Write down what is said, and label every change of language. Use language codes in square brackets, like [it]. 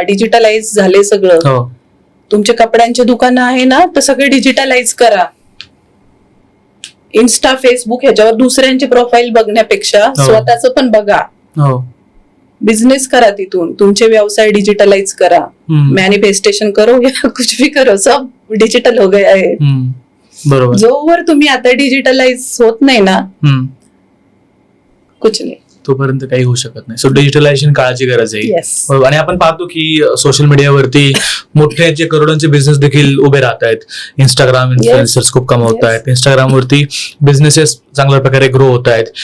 [mr] Digitalise झाले सगळं. तुमचे कपड्यांचे दुकान आहे ना, तर सगळे डिजिटलाइज करा. इन्स्टा, फेसबुक ह्याच्यावर दुसऱ्यांचे प्रोफाईल बघण्यापेक्षा स्वतःच पण बघा. बिझनेस करा, तिथून तुमचे व्यवसाय डिजिटलाइज करा. [hi] मॅनिफेस्टेशन करो या कुछ भी करो, सब डिजिटल हो गया है. [mr] बरोबर. जोवर तुम्ही आता डिजिटलाइज होत नाही ना, कुछ नाही, तोपर्यंत काही होऊ शकत नाही. सो डिजिटलायझेशन काळाची गरज आहे. आणि आपण पाहतो की सोशल मीडियावरती मोठे करोडोंचे बिझनेस देखील उभे राहत आहेत. इंस्टाग्राम इन्फ्लुएन्सर्स खूप कमवत आहेत. इंस्टाग्रामवरती बिझनेसेस चांगल्या प्रकारे ग्रो होत आहेत.